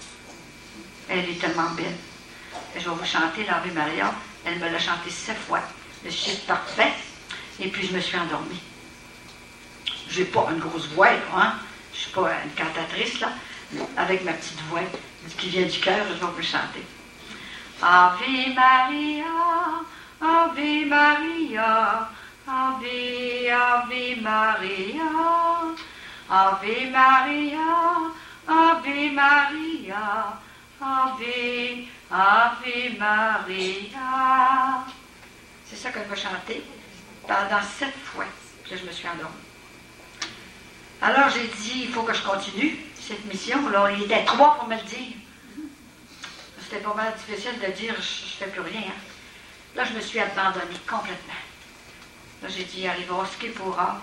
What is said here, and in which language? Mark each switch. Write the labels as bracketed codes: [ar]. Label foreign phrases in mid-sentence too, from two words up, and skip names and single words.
[fr] Elle est tellement belle. Et je vais vous chanter l'Ave Maria. Elle me l'a chanté 7 fois. Le chiffre parfait. Et puis, je me suis endormie. Je n'ai pas une grosse voix, là, hein. Je ne suis pas une cantatrice, là. Mais avec ma petite voix qui vient du cœur, je vais vous le chanter. [la] Ave Maria, Ave Maria, Ave, Ave Maria, Ave Maria, Ave Maria, Ave, Ave Maria. [fr] C'est ça qu'elle va chanter pendant 7 fois. Puis là, je me suis endormie. Alors, j'ai dit, il faut que je continue cette mission. Là, il était 3 pour me le dire. C'était pas mal difficile de dire, je ne fais plus rien. Hein. Là, je me suis abandonnée complètement. Là, j'ai dit, arrivera ce qui pourra.